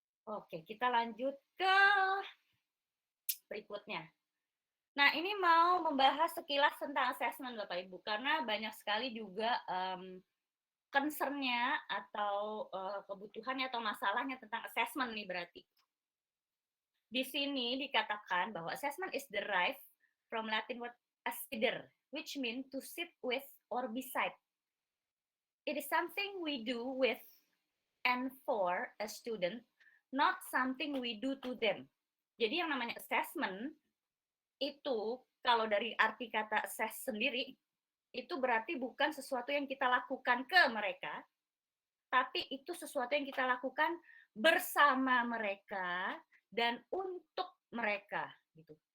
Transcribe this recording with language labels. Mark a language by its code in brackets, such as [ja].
[id] Oke, kita lanjut ke berikutnya. Nah, ini mau membahas sekilas tentang assessment Bapak Ibu, karena banyak sekali juga concern-nya atau kebutuhannya atau masalahnya tentang assessment nih berarti. Di sini dikatakan bahwa [en] assessment is derived from Latin word assider, which means to sit with or beside. It is something we do with and for a student, not something we do to them. [id] Jadi yang namanya assessment itu, kalau dari arti kata assess sendiri, itu berarti bukan sesuatu yang kita lakukan ke mereka, tapi itu sesuatu yang kita lakukan bersama mereka dan untuk mereka gitu.